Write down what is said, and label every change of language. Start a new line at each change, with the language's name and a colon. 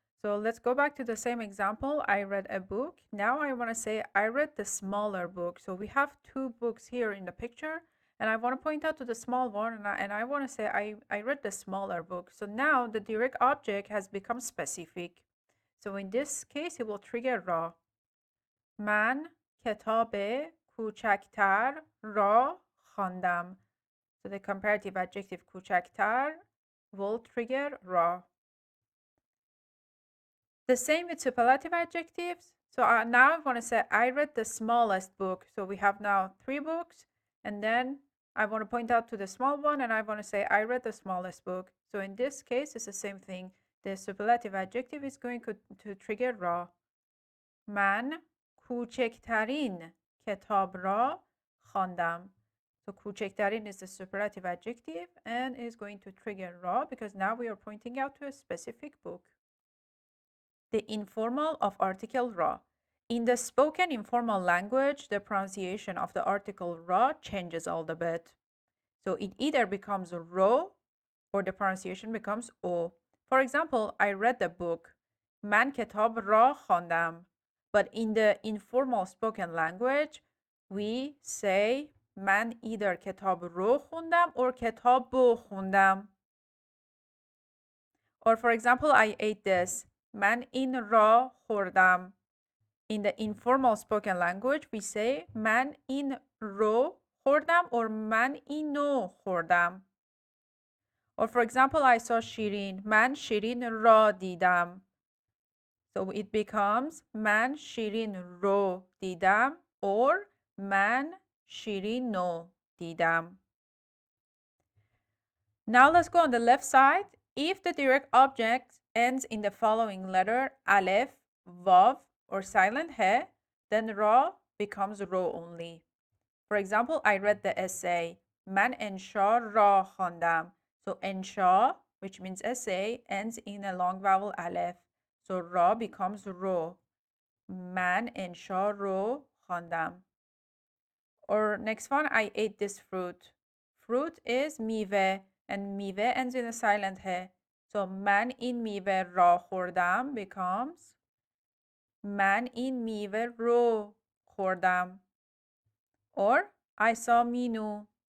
English: So let's go back to the same example. I read a book. Now I want to say I read the smaller book. So we have two books here in the picture, and I want to point out to the small one, and I want to say I read the smaller book. So now the direct object has become specific. So in this case, it will trigger را.
Persian: من کتاب کوچکتر را خواندم.
English: So the comparative adjective کوچکتر will trigger را. The same with superlative adjectives. So now I want to say I read the smallest book. So we have now 3 books, and then I want to point out to the small one, and I want to say I read the smallest book. So in this case, it's the same thing. The superlative adjective is going to trigger را.
Persian: من کوچکترین کتاب را خواندم.
English: So کوچکترین is the superlative adjective and is going to trigger ra because now we are pointing out to a specific book. The informal of article ra. In the spoken informal language, the pronunciation of the article ra changes a little bit. So it either becomes ro or the pronunciation becomes o. For example, I read the book.
Persian: من کتاب را خواندم.
English: But in the informal spoken language, we say من either
Persian: کتاب رو خوندم
English: or
Persian: کتاب بو خوندم.
English: Or for example, I ate this.
Persian: من این را خوردم.
English: In the informal spoken language, we say
Persian: من این رو خوردم
English: or
Persian: من اینو خوردم.
English: Or for example, I saw Shirin.
Persian: من شیرین را دیدم.
English: So it becomes
Persian: من شیرین رو دیدم or من شیرین نو دیدم.
English: Now let's go on the left side. If the direct object ends in the following letter, aleph, vav, or silent he, then ra becomes ro only. For example, I read the essay.
Persian: من انشا را خواندم.
English: So انشا, which means essay, ends in a long vowel aleph. So ra becomes ro.
Persian: من انشا رو خواندم.
English: Or next one, I ate this fruit. Fruit is میوه and میوه ends in a silent he.
Persian: So من این میوه را خوردم becomes من این میوه رو خوردم.
English: Or I saw Minoo.